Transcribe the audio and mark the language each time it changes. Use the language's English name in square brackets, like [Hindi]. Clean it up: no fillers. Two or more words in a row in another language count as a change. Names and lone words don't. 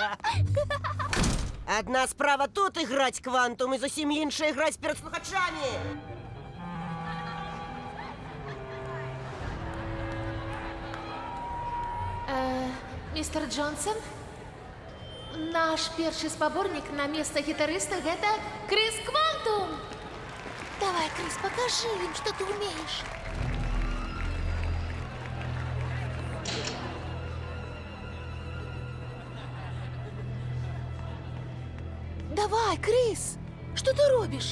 [Belarusian] Адна справа тут іграць «Квантум» і зусім іншая іграць перад слухачамі. Містер Джонсон, наш першы спаборнік на месца гітарыста – гэта Крис Квантум. [Russian] Давай, Крис, покажи им, что ты умеешь. Давай, Крис, что ты робишь?